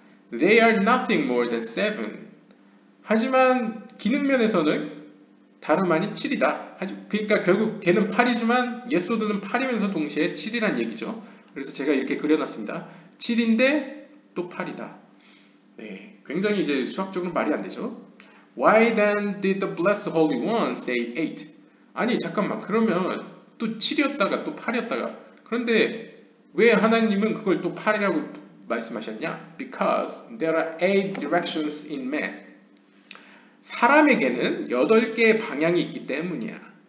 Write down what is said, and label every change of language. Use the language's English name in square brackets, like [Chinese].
[English] They are nothing more than 7. [Korean] 하지만 기능면에서는 다름 아닌 7이다. 그러니까 결국 걔는 8이지만 예소드는 8이면서 동시에 7이란 얘기죠. 그래서 제가 이렇게 그려놨습니다. 7인데 또 8이다. 네, 굉장히 이제 수학적으로 말이 안 되죠. [English] Why then did the blessed Holy One say 8? [Korean] 아니 잠깐만, 그러면 또 7이었다가 또 8이었다가 그런데 왜 하나님은 그걸 또 8이라고 말씀하셨냐? [English] Because there are 8 directions in man. [Korean] 사람에게는 8개의 방향이 있기 때문이야.